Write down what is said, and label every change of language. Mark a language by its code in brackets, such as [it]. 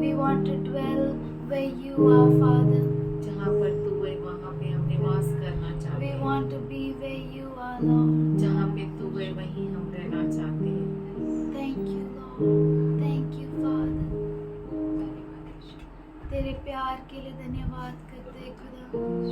[en] We want to dwell where you are, Father. [hi] जहाँ पर तू है वहाँ पे हम निवास करना चाहते [en] We [hi] हैं। [en] want to be where you are, Lord. [hi] जहाँ पे तू है वहीं हम रहना चाहते हैं। [en] Thank you, Lord. Thank you, Father. [hi] तेरे प्यार के लिए धन्यवाद करते हैं खुदा।